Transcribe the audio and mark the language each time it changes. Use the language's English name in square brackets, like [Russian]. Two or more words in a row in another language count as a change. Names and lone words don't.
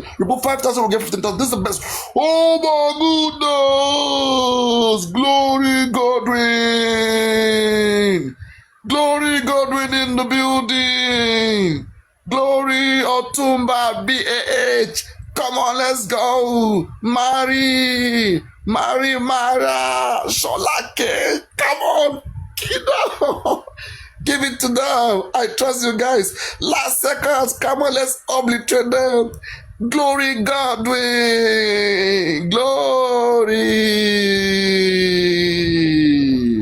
[English] You put 5,000, we get 15,000. This is the best. Oh my goodness! Glory Godwin! Glory Godwin in the building! Glory Otumba BAH! Come on, let's go! Mara! Sholake! Come on! Give it to them. I trust you guys. Last seconds. Come on, let's obliterate them. Glory Godwin. Glory.